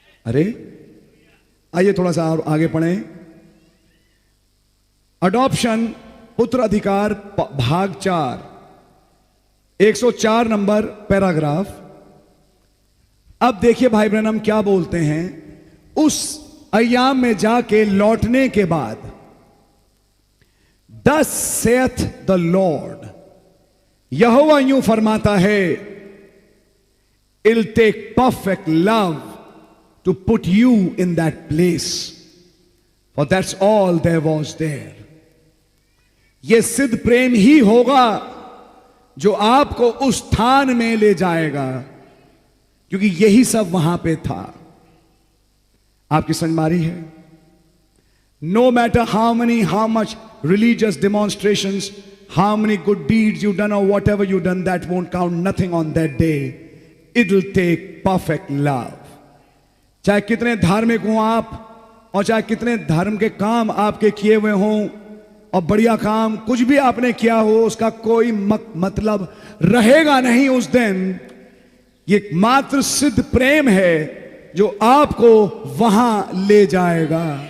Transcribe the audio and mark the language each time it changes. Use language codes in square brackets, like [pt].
[hi] अरे आइए थोड़ा सा और आगे पढ़ें। अडॉप्शन पुत्र अधिकार भाग 4, 104 नंबर पैराग्राफ। अब देखिए भाई ब्रैनम क्या बोलते हैं। उस अय्याम में जाके लौटने के बाद, [en] Thus saith the Lord, [hi] यहोवा यूं फरमाता है, [en] it'll take perfect love to put you in that place, for that's all there was there. [hi] यह सिद्ध प्रेम ही होगा जो आपको उस स्थान में ले जाएगा, क्योंकि यही सब वहां पे था। आपकी समझ मारी है? [en] No matter how much religious demonstrations, how many good deeds you done or whatever you done, that won't count nothing on that day. It'll take perfect love. [hi] चाहे कितने धार्मिक हो आप, और चाहे कितने धर्म के काम आपके किए हुए हों, और बढ़िया काम कुछ भी आपने किया हो, उसका कोई मतलब रहेगा नहीं उस दिन। ये मात्र सिद्ध प्रेम है जो आपको वहां ले जाएगा।